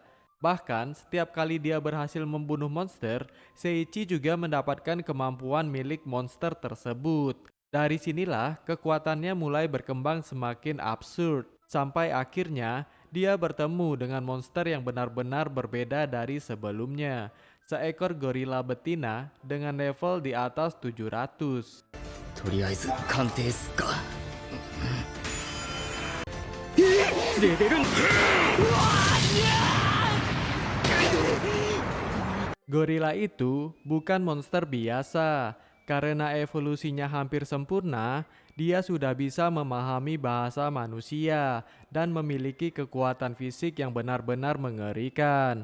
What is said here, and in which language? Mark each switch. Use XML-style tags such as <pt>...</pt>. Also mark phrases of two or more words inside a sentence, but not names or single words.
<id>Bahkan, setiap kali dia berhasil membunuh monster, Seiichi juga mendapatkan kemampuan milik monster tersebut. Dari sinilah kekuatannya mulai berkembang semakin absurd, sampai akhirnya dia bertemu dengan monster yang benar-benar berbeda dari sebelumnya. Seekor gorila betina dengan level di atas 700.</id> <ja>とりあえず鑑定すっか。</ja> <id>レベル Gorila itu bukan monster biasa. Karena evolusinya hampir sempurna, dia sudah bisa memahami bahasa manusia dan memiliki kekuatan fisik yang benar-benar mengerikan.</id>